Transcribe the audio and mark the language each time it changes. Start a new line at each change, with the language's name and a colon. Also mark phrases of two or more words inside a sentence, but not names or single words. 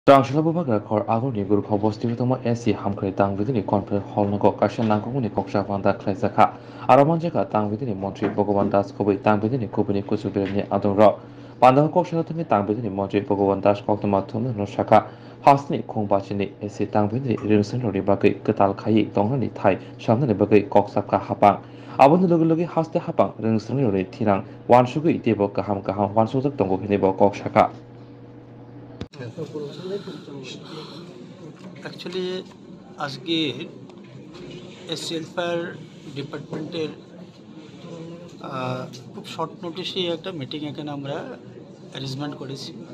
Kok Borok: Rangshalabubaga khor agoni guru khobostivitoma SC hamkhre tangvidini conference hall nago kashan nangkonguni koksha panda khlaisakha aramanjaka tangvidini montri Bhagavan Das khobai tangvidini kubuni kusubirani adonro panda koksha thumi tangvidini montri Bhagavan Das koktoma thumna no shaka hasni khongbachini SC tangvidini rinsenrori bagai ketal khai tongnani thai shamnani bagai koksapka hapang aboni logi haste hapang rinsenrori thirang wansugui debo kaham wansujak tongo hinebo kokshaka
Bangla: অ্যাকচুয়ালি আজকে এসএলফার ডিপার্টমেন্টের খুব
English: short notice
Bangla: একটা মিটিং এখানে আমরা অ্যারেঞ্জমেন্ট করেছি।